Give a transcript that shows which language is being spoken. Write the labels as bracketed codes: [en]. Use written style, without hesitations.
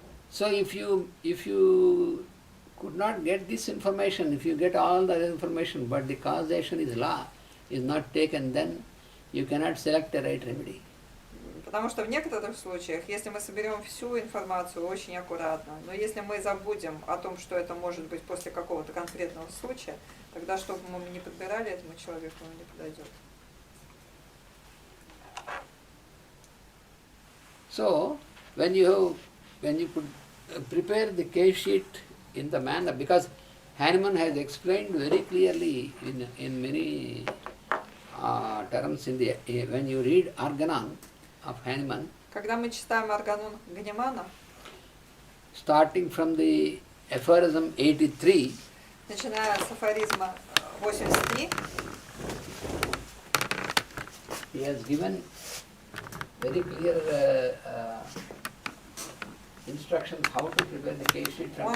[en] So if you could not get this information, if you get all the information but the causation is not taken, then you cannot select the right remedy. [ru] Потому что в некоторых случаях, если мы соберем всю информацию очень аккуратно, но если мы забудем о том, что это может быть после какого-то конкретного случая, тогда, что бы мы не подбирали этому человеку, он не подойдет. [en] So when you could prepare the case sheet in the manner, because Hahnemann has explained very clearly in many terms when you read Organon of Hahnemann, [ru] Когда мы читаем Органон Ганимана, [en] starting from the aphorism 83, [ru] начиная с афоризма 83, [en] he has given very clear instructions how to prepare the case sheet.